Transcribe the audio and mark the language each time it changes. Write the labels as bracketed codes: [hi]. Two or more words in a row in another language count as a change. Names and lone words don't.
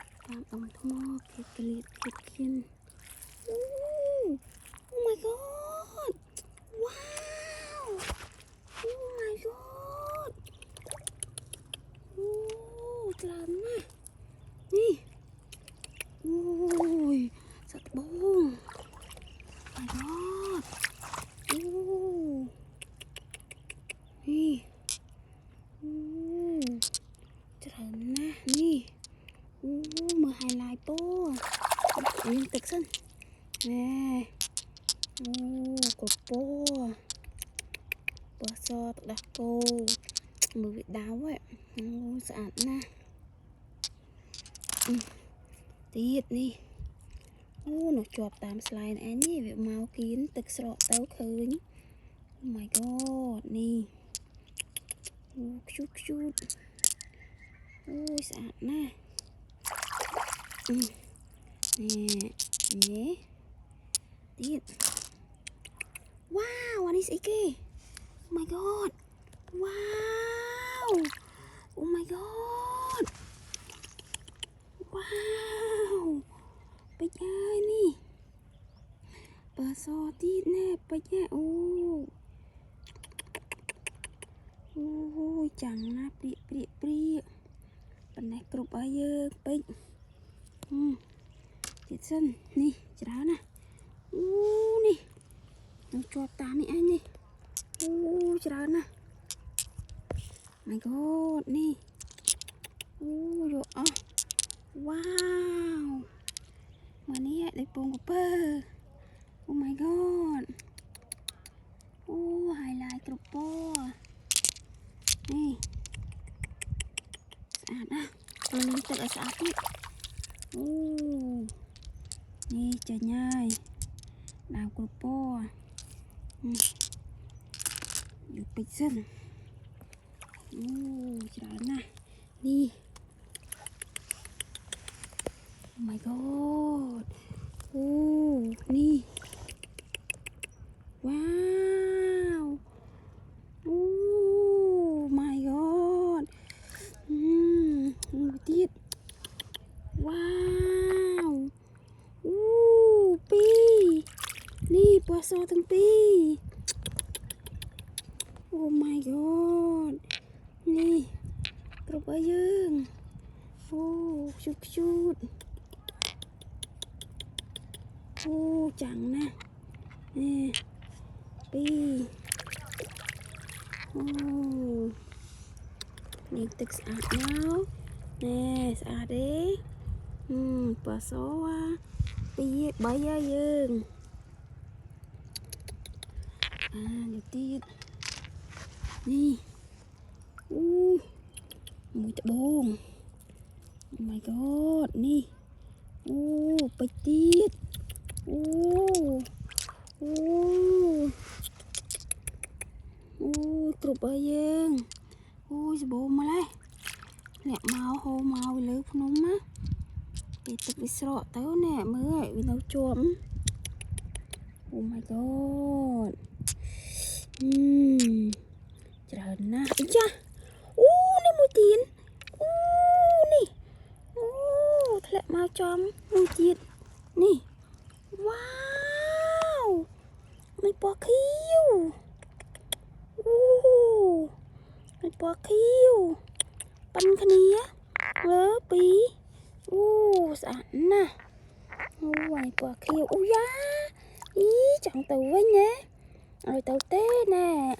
[km] តាមដងថ្មគេក្លៀតគេគៀនអូ [en] my god wow oh my god [km] អូច្រើនណាស់នេះអូយសត្វត្បូង [en] my god [km] អូ នេះអូច្រើនណាស់នេះអូមើល highlight ពោមានទឹកសិនណែអូកពោពណ៌សទឹកដោះគោមើលវាដៅអូស្អាតណាស់ ទៀតនេះអូនៅជាប់តាមស្លែនឯនេះវាមកគៀនទឹកស្រកទៅឃើញ [en] oh my god [km] នេះអូខ្ជូតអូស្អាតណាស់ នេះទៀតវ៉ាវអានេះស្អីគេ [en] oh my god [km] វ៉ាវ [en] oh my god [km] វ៉ាវពេជ្រអើយនេះពណ៌សទៀតណែពេជ្រអូ យចាំងណាព្រាកប៉ុណ្ណេះគ្រប់ហើយយើងពេជ្រទៀតសិន នេះច្រើនណាស់អូនេះនឹងជាប់តាមនេះអញនេះអូច្រើនណាស់ [en] my god [km] នេះអូយកអស់វ៉ាវមកនេះដូចពងកពើ [en] oh my god [km] អូ highlight គ្រប់ពណ៌នេះ ស្អាតណាស់ពេលនេះទឹកឲ្យស្អាតទៀតអូនេះចាញ់ហើយដើមគ្រប់ពណ៌យកពេជ្រសិនអូច្រើនណាស់នេះ [en] oh my god [km] អូនេះ វ៉ាវអូ [en] my god [km] មួយទៀតវ៉ាវអូពីរនេះពណ៌សទាំងពីរ [en] oh my god [km] នេះគ្រប់ឲ្យយើងអូខ្ជូតអូចាំងណាស់នេះពីរ អូនេះទឹកស្អាតមកណែស្អាតទេពណ៌សពីរ3ហើយយើងនេះទៀតនេះអូមួយត្បូង [en] oh my god [km] នេះអូពេជ្រទៀតអូ គ្រប់ហើយយើងអូសបោមកឡើយលាក់មកហូរមកលើភ្នំណាពេលទឹកវាស្រកទៅណែមើលវានៅជាប់ [en] oh my god [km] ច្រើនណាស់អីចាអូនេះមួយទៀតអូនេះអូធ្លាក់មក ចំមួយទៀតនេះវ៉ាវមានពណ៌ខៀវអូមានពណ៌ខៀវប៉ិនគ្នាលើពីរអូស្អាតណាស់អូអានេះពណ៌ខៀវអូយ៉ាអីចង់ទៅវិញណាឲ្យទៅទេណែ